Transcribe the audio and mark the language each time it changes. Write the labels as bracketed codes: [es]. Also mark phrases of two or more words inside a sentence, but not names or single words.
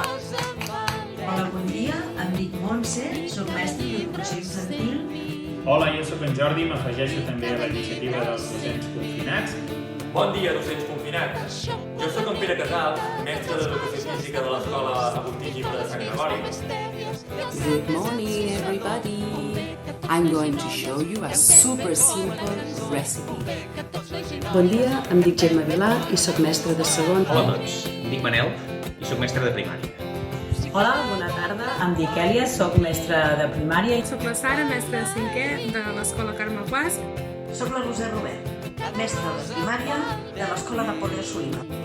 [ca] Hola, bon dia. Em dic Montse, soc mestra d'educació infantil. Hola, jo sóc en Jordi i m'afegeixo també a la iniciativa dels docents confinats. Bon dia, docents confinats. Jo sóc en Pere Casal, mestre d'educació física de l'Escola Agustí Gimple de Sant Gregori. [en] Good morning, everybody. I'm going to show you a super simple recipe. [ca] Bon dia, em dic Gemma Vilà i sóc mestra de segon. Hola a tots, em dic Manel i sóc mestre de primària. Hola, bona tarda. Em dic Èlia, soc mestra de primària. Soc la Sara, mestra de cinquè de l'Escola Carme Guasc. Soc la Roser Robert, mestra de primària de l'Escola Napoleó Solima.